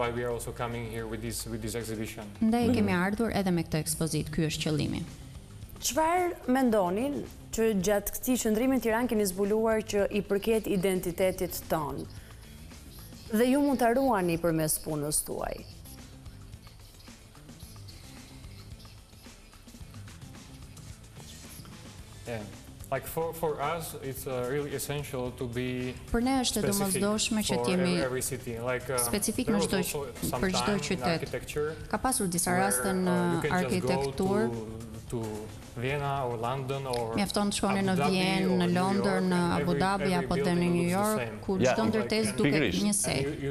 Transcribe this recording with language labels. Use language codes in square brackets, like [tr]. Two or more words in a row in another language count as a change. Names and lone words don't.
[sq] Ndaj kemi ardhur edhe me këtë ekspozitë, ky është qëllimi. Çfarë mendonin që gjatë këtij qëndrimi në Tiranë keni zbuluar që i përket identitetit ton? Dhe ju mund ta ruani përmes punës tuaj. [en] Like for us, it's really essential to be [sq] për ne është e domosdoshme që të jemi specifik në për çdo qytet. Ka pasur disa raste në arkitekturë. Mjafton të shkoni në Vjenë, në Londër, në Abu Dhabi apo dhe në New York, ku çdo ndërtesë duket njësej.